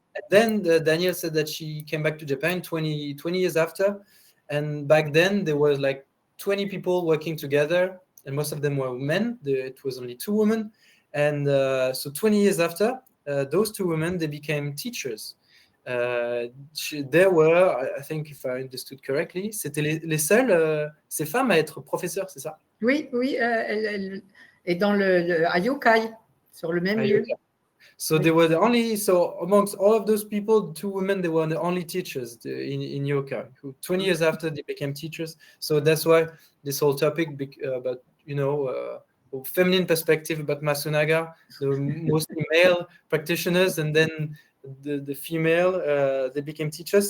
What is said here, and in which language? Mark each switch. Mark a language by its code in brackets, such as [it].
[en] And then Danielle said that she came back to Japan 20 years after. And back then there was like 20 people working together, and most of them were men. It was only 2 women. And so 20 years after, those 2 women, they became teachers. There were, I think, if I understood correctly, [fr] c'était les seules, ces femmes à être professeurs, c'est ça? Oui, elle est dans à Yokai, sur le même lieu. [en] So they were the only, so amongst all of those people, 2 women, they were the only teachers in Yokai, who 20 years after they became teachers. So that's why this whole topic about, feminine perspective about Masunaga, the mostly male practitioners, and then the female, they became teachers.